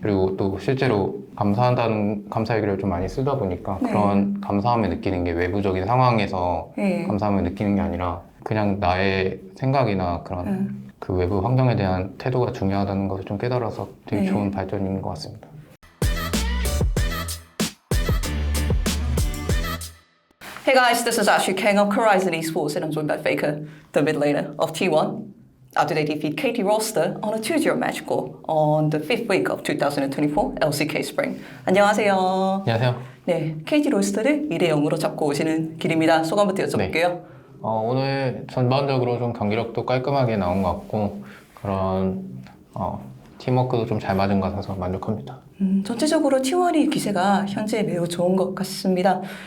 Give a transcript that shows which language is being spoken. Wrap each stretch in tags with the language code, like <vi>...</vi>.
<ko>그리고 또 실제로 감사한다는 감사 얘기를 좀 많이 쓰다 보니까 네. 그런 감사함을 느끼는 게 외부적인 상황에서 네. 감사함을 느끼는 게 아니라 그냥 나의 생각이나 그런 그 외부 환경에 대한 태도가 중요하다는 것을 좀 깨달아서 되게 네. 좋은 발전인 것 같습니다.</ko> <en>Hey guys, this is Ashley Kang of Horizon Esports and I'm joined by Faker, the mid laner of T1. After they defeat KT Roster on a 2-0 match score on the 5th week of 2024 LCK Spring.</en> <ko>안녕하세요. 안녕하세요. 네, KT 로스터를 2대0으로 잡고 오시는 길입니다. 소감부터 여쭤볼게요. 오늘 전반적으로 좀 경기력도 깔끔하게 나온 것 같고 그런 팀워크도 좀 잘 맞은 것 같아서 만족합니다. 전체적으로 T1의 기세가 현재 매우 좋은 것 같습니다.</ko>